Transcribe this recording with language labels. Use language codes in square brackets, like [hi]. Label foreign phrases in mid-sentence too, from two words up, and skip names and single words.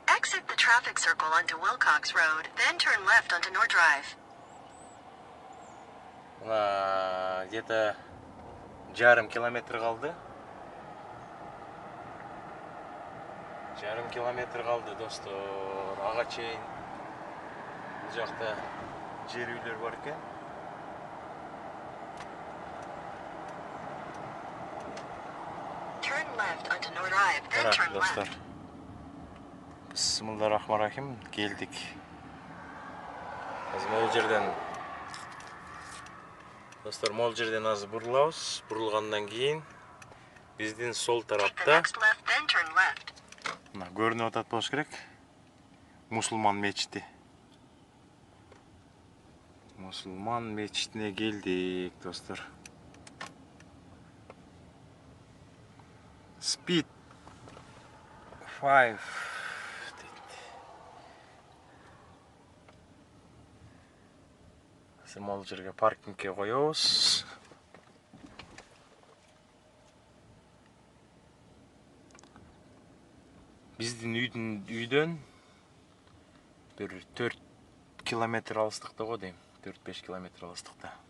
[en] Exit the traffic circle onto Wilcox Road, then turn left onto North Drive. [ky] Мына где-то жарым километр калды. Жарым километр калды, достор. Ага чейин бул жакта жер үйлөр бар экен. [en] Turn left onto North Drive, then turn [ky] Достор. left. Бисмиллахиррахманиррахим, келдик. Азыр могул жерден достор, могул жерден азыр бурулабыз. Бурулгандан кийин биздин сол [en] Take the [ky] тарапта [en] next left, then turn left. [ky] мына көрүнүп атат болуш керек. Мусулман мечити. Мусулман мечитине келдик, достор. Speed 5 Сымал жерге паркингке коебуз. Биздин үйдөн бир 4 километр алыстыкта го дейм. 4-5 километр алыстыкта.